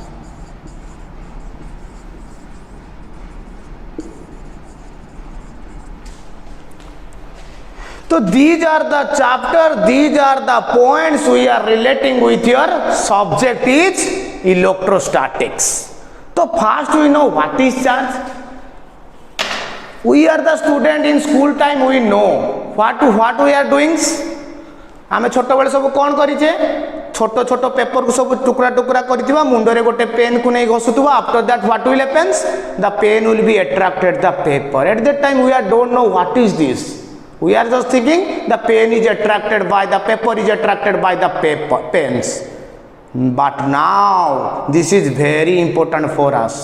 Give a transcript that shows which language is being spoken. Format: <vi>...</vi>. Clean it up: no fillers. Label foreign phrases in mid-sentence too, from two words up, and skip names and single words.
<en>So these are the chapter, these are the points we are relating with your subject is electrostatics. So first we know what is charge. We are the student in school time, we know what we are doing.</en> <or>ଆମେ ଛୋଟ ବେଳେ ସବୁ କଣ କରିଛେ, ଛୋଟ ଛୋଟ ପେପର କୁ ସବୁ ଟୁକୁଡ଼ା ଟୁକୁଡ଼ା କରିଥିବା, ମୁଣ୍ଡରେ ଗୋଟେ ପେନ କୁ ନେଇ ଘଷୁଥିବା.</or> <en>After that what will happens? The pen will be attracted the paper. At that time we are don't know what is this. We are just thinking the pen is attracted by the paper, is attracted by the paper pens. But now this is very important for us.</en>